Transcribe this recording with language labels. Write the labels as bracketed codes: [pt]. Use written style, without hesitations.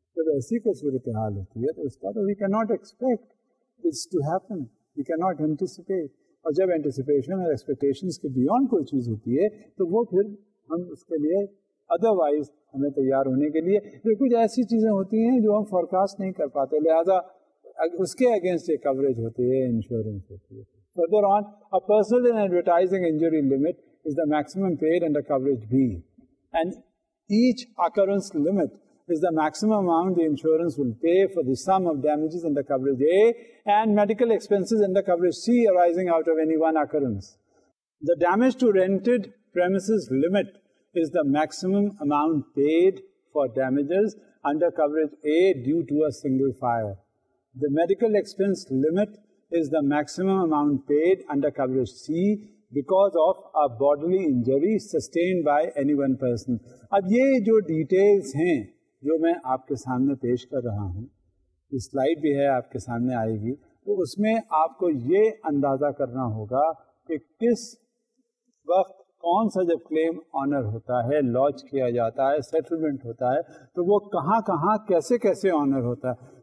[ur] جب ایسی کوئی صورتحال ہوتی ہے تو اس کا تو [en] We can not expect it's to happen, we can not anticipate. [ur] اور جب اینٹیسپیشن اور ایکسپیکٹیشنس کے بیونڈ کوئی چیز ہوتی ہے تو وہ پھر ہم اس کے لیے ادروائز ہمیں تیار ہونے کے لیے کچھ ایسی چیزیں ہوتی ہیں جو ہم فورکاسٹ نہیں کر پاتے، لہٰذا اس کے اگینسٹ ایک کوریج ہوتی ہے، انشورنس ہوتی ہے. [en] Further on, a personal and advertising injury limit is the maximum paid under coverage B, and each occurrence limit is the maximum amount the insurance will pay for the sum of damages under coverage A and medical expenses under coverage C arising out of any one occurrence. The damage to rented premises limit is the maximum amount paid for damages under coverage A due to a single fire. The medical expense limit is the maximum amount paid under coverage C because of a bodily injury sustained by any one person. [ur] اب یہ جو details ہیں جو میں آپ کے سامنے پیش کر رہا ہوں، یہ سلائڈ بھی ہے آپ کے سامنے آئے گی، تو اس میں آپ کو یہ اندازہ کرنا ہوگا کہ کس وقت کون سا جب کلیم آنر ہوتا ہے، لانچ کیا جاتا ہے، سیٹلمنٹ ہوتا ہے، تو وہ کہاں کہاں کیسے کیسے آنر ہوتا ہے.